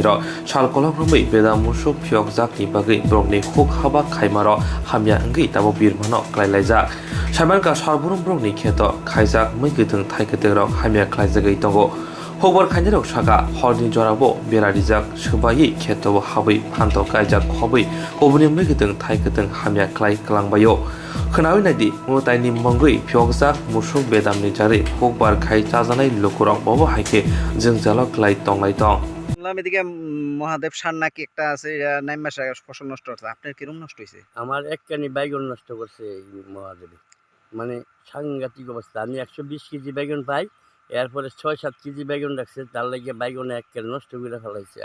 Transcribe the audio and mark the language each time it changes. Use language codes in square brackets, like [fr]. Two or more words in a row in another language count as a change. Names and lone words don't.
[trp] ro chalkolok rumbai bedam musuk fyongzak ni bagai brokni khok haba khaima ro hamya ngai tabo birmano klailaijak samarka sarburum brokni kheto khaijak mai githung thaikete ro hamya khlaijagai tongo Hobar khainirok saka horni jorabo berarijak subai khetobo habai phanto kaijak khobai kobuni mrigiteng thaiketeng hamya klai klangbayo khnawi nadi mutaini mongoi phyokjak musuk bedamni jare hokbar khai chajanai lokorok bobo haike jengjalok klai tonglai tong [bn] এদিকে মহাদেব সার নাকি একটা আছে নাইমাসা ফসল নষ্ট হচ্ছে আপনার কিরকম নষ্ট হয়েছে? আমার একখানি বাইগন নষ্ট করছে এই মহাদেবে, মানে সাংঘাতিক অবস্থা। আমি 120 কেজি বাইগন পাই, এরপরে 6-7 কেজি বাইগন রাখছে, তার লাগে বাইগনে একখানে নষ্ট করে ফেলাইছে।